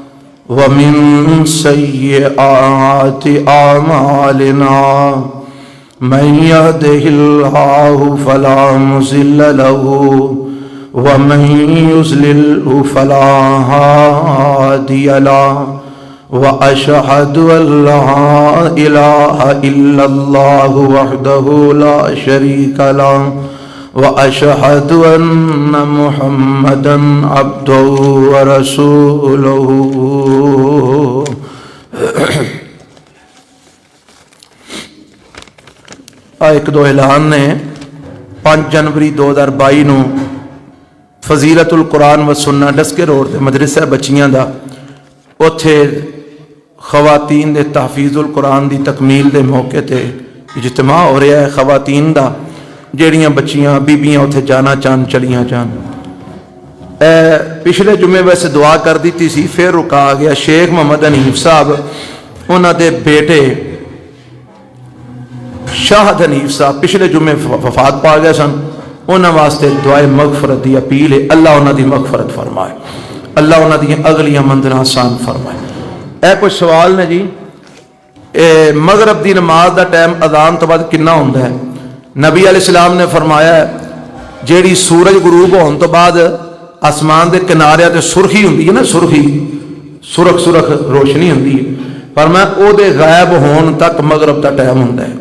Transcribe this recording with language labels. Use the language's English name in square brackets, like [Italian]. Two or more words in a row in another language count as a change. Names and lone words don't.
[Arabic] ومن سیئات اعمالنا من يهده الله فلا مضل له ومن يضلل فلا هادي له وأشهد أن لا إله إلا الله وحده لا شريك له وأشهد أن محمدا عبده ورسوله. [Punjabi] ایک دو اعلان نے 5 جنوری 2022 نو فضیلت القرآن و سنہ ڈسکے روڈ تے مدرسہ بچیاں دا اوتھے خواتین دے تحفیظ القرآن دی تکمیل دے موقع تے اجتماع ہو رہا ہے. خواتین دا جیڑیاں بچیاں بیبیاں اوتھے جانا چاہن چلیاں جان. پچھلے جمعے ویسے دعا کر دیتی سی پھر رکا گیا. شیخ محمد حنیف صاحب انہاں دے بیٹے شاہد حنیف صاحب پچھلے جمعے وفات پا گئے سن. انہاں واسطے دعائے مغفرت دی اپیل ہے. اللہ انہاں دی مغفرت فرمائے, اللہ انہاں دی اگلیاں منزلاں آسان فرمائے. اے کوئی سوال نے جی, مغرب دی نماز دا ٹائم اذان تو بعد کنا ہوندا ہے؟ نبی [Arabic] علیہ السلام [Punjabi] نے فرمایا ہے جیڑی سورج غروب ہون تو بعد آسمان دے کنارے تے سرخی ہوندی ہے نا, سرخی سرخ سرخ روشنی ہوندی ہے, پر میں او دے غائب ہون تک مغرب دا ٹائم ہوندا ہے.